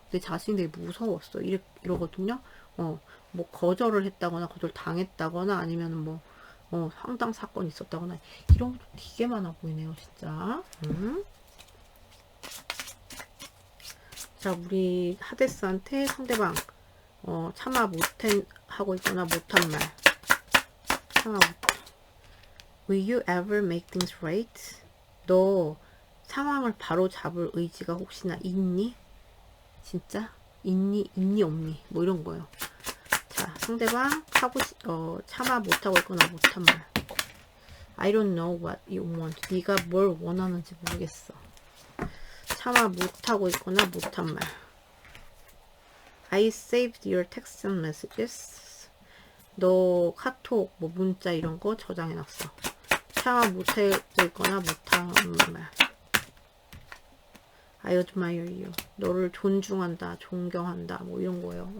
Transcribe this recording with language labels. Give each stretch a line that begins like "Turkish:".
Korean: 내 자신이 되게 무서웠어. 이러거든요. 뭐 거절을 했다거나, 거절 당했다거나, 아니면 뭐, 황당 사건이 있었다거나, 이런 것도 되게 많아 보이네요, 진짜. 자, 우리 하데스한테 상대방, 참아 하고 있거나 못한 말.
English: Will you ever make things right?
Korean: 너 상황을 바로 잡을 의지가 혹시나 있니? 진짜? 있니 없니? 뭐 이런 거요. 자, 상대방 참아 못하고 있거나 못한 말.
English: I don't know what you want.
Korean: 네가 뭘 원하는지 모르겠어. 참아 못하고 있거나 못한 말.
English: I saved your text and messages.
Korean: 너 카톡, 뭐 문자 이런 거 저장해놨어. 참아 못하고 있거나 못한 말.
English: I admire you.
Korean: 너를 존중한다, 존경한다, 뭐 이런 거예요.